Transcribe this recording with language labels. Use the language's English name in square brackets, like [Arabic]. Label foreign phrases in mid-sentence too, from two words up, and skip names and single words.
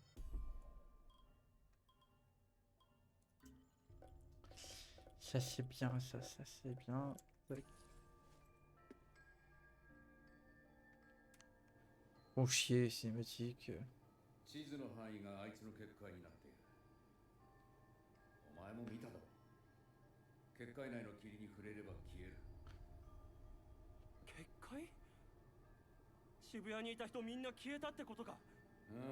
[French] Ça c'est bien, ça c'est bien. Tac. Font chier, cinématique. [Japanese] 地図の範囲があいつの結界になっている。お前も見ただろう。結界内の霧に触れれば消える。結界？渋谷にいた人みんな消えたってことか。うん。